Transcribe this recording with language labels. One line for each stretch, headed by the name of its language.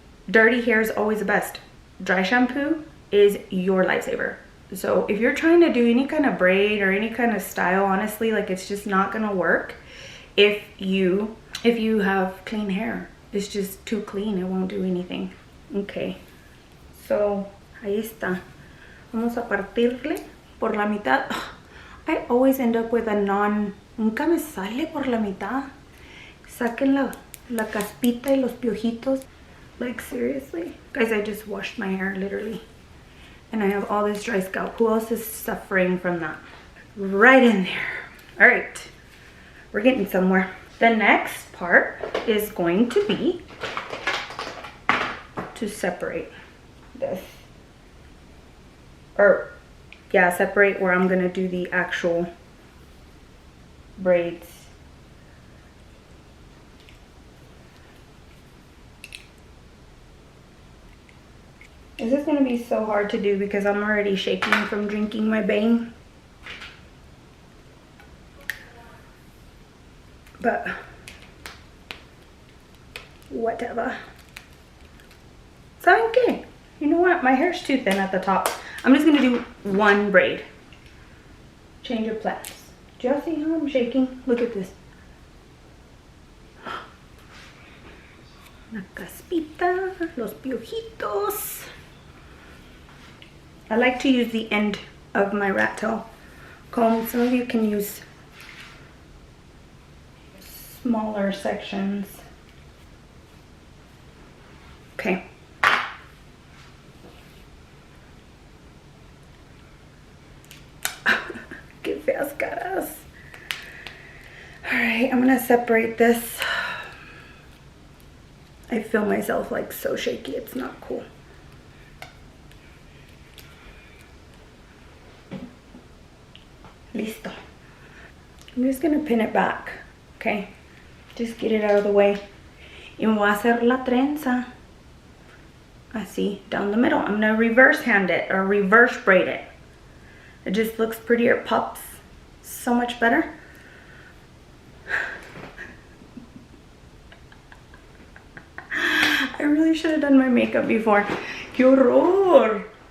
English: Dirty hair is always the best. Dry shampoo is your lifesaver. So if you're trying to do any kind of braid or any kind of style, honestly, like, it's just not gonna work if you have clean hair. It's just too clean, it won't do anything. Okay, so
Spanish: ahí está. Vamos a partirle por la mitad.
English: I always end up with a
Spanish: nunca me sale por la mitad. Saquen la caspita y los piojitos.
English: Like, seriously? Guys, I just washed my hair, literally. And I have all this dry scalp. Who else is suffering from that? Right in there. All right, we're getting somewhere. The next part is going to be to separate this. Or yeah, separate where I'm gonna do the actual braids. This is gonna be so hard to do because I'm already shaking from drinking my Bang. But whatever.
Spanish: ¿Saben qué?
English: You know what? My hair's too thin at the top. I'm just gonna do 1 braid. Change of plans. Do y'all see how I'm shaking? Look at this.
Spanish: La caspita, los piojitos.
English: I like to use the end of my rat tail comb. Some of you can use smaller sections. Okay.
Spanish: Qué feas caras.
English: Alright, I'm gonna separate this. I feel myself like so shaky, it's not cool.
Spanish: Listo.
English: I'm just gonna pin it back, okay? Just get it out of the way.
Spanish: Y me voy a hacer la trenza. Así,
English: down the middle. I'm gonna reverse hand it or reverse braid it. It just looks prettier, it pops so much better. I really should have done my makeup before.
Spanish: ¡Qué horror!